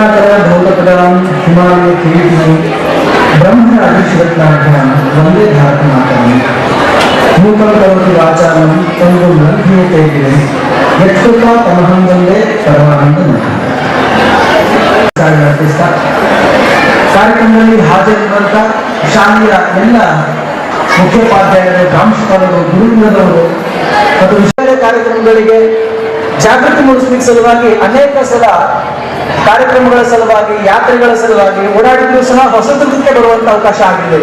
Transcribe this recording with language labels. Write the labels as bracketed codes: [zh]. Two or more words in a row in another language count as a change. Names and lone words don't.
[sa] धौतपदां हिमालय किरीटिनं ब्रह्मराजशिवत्नाभ्यां वन्दे भारतमातरम् मूकं करोति वाचालं तंगुं लङ्घयते गिरिं यत्कृत्वा तमहं वन्दे परमानन्दमयम्। [kn] ಕಾರ್ಯಕ್ರಮದಲ್ಲಿ ಹಾಜರಿರುವಂತ ಶಾಲೆಯ ಎಲ್ಲ ಮುಖ್ಯೋಪಾಧ್ಯಾಯರು, ಪ್ರಾಂಶುಪಾಲರು, ಗುರುಗಳವರು ಮತ್ತು ವಿಷಯ ಕಾರ್ಯಕ್ರಮಗಳಿಗೆ ಜಾಗೃತಿ ಮೂಡಿಸಲಿಕ್ಕೆ ಸಲುವಾಗಿ ಅನೇಕ ಸಲ ಕಾರ್ಯಕ್ರಮಗಳ ಸಲುವಾಗಿ, ಯಾತ್ರೆಗಳ ಸಲುವಾಗಿ ಓಡಾಡಿದ್ರು ಸಹ ಹೊಸದುರ್ಗಕ್ಕೆ ಬರುವಂತ ಅವಕಾಶ ಆಗಿರಲಿಲ್ಲ.